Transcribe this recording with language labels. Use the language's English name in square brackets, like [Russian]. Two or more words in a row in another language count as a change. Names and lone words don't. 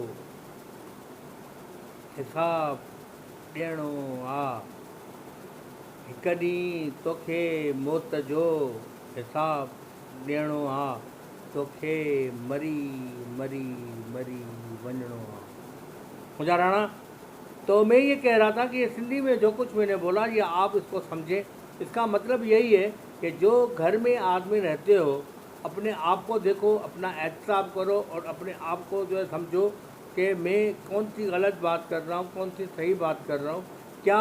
[Sindhi] हिसाब ॾियणो आहे, हिकु ॾींहुं तोखे मौत जो हिसाब ॾियणो आहे, तोखे मरी मरी मरी वञणो आहे। मुंहिंजा राणा، [Urdu] تو میں یہ کہہ رہا تھا کہ یہ سندھی میں جو کچھ میں نے بولا یہ آپ اس کو سمجھیں، اس کا مطلب یہی ہے کہ جو گھر میں آدمی رہتے ہو اپنے آپ کو دیکھو، اپنا احتساب کرو، اور اپنے آپ کو جو ہے سمجھو کہ میں کون سی غلط بات کر رہا ہوں، کون سی صحیح بات کر رہا ہوں، کیا